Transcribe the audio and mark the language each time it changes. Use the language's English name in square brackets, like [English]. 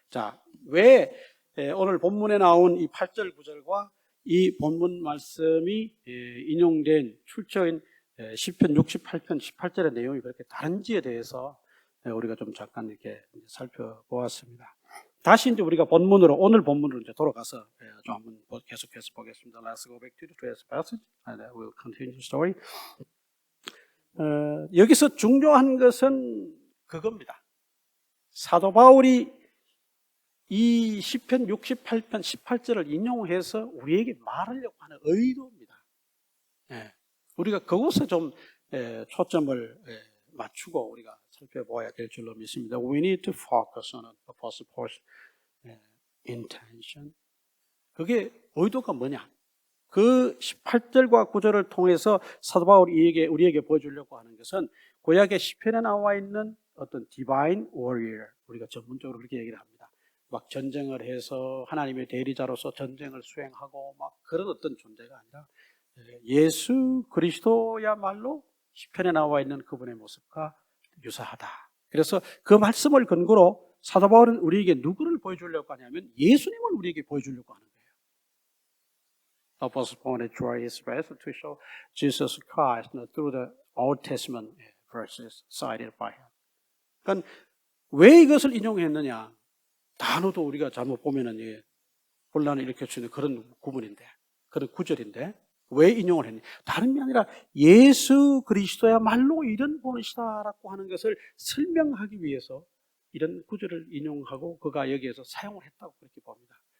[Korean] 자, 왜 오늘 본문에 나온 이 8절 9절과 이 본문 말씀이 인용된 출처인 시편 68편 18절의 내용이 그렇게 다른지에 대해서 우리가 좀 잠깐 이렇게 살펴보았습니다. 다시 이제 우리가 본문으로 오늘 본문으로 이제 돌아가서 좀 한번 계속해서 보겠습니다. [English] Let's go back to today's passage and we'll continue the story. [Korean] 여기서 중요한 것은 그겁니다. 사도 바울이 이 시편 68편 18절을 인용해서 우리에게 말하려고 하는 의도입니다. 우리가 그곳에 좀 초점을 맞추고 우리가 살펴봐야 될 줄로 믿습니다. [English] We need to focus on Apostle Paul's intention. [Korean] 그게 의도가 뭐냐? 그 18절과 9절을 통해서 사도 바울이 우리에게 보여주려고 하는 것은 구약의 시편에 나와 있는 어떤 divine warrior, 우리가 전문적으로 그렇게 얘기를 합니다. 막 전쟁을 해서 하나님의 대리자로서 전쟁을 수행하고 막 그런 어떤 존재가 아니라 예수 그리스도야말로 시편에 나와 있는 그분의 모습과 유사하다. 그래서 그 말씀을 근거로 사도 바울은 우리에게 누구를 보여주려고 하냐면 예수님을 우리에게 보여주려고 하는 거예요. [English] Apostle Paul tried his best to show Jesus Christ through the Old Testament verses cited by him. [Korean] 그러니까 왜 이것을 인용했느냐? 단어도 우리가 잘못 보면은 혼란을 일으킬 수 있는 그런 구문인데, 그런 구절인데 왜 인용을 했냐? 다른 게 아니라 예수 그리스도야말로 이런 분이시다라고 하는 것을 설명하기 위해서 이런 구절을 인용하고 그가 여기에서 사용을 했다고 그렇게 봅니다.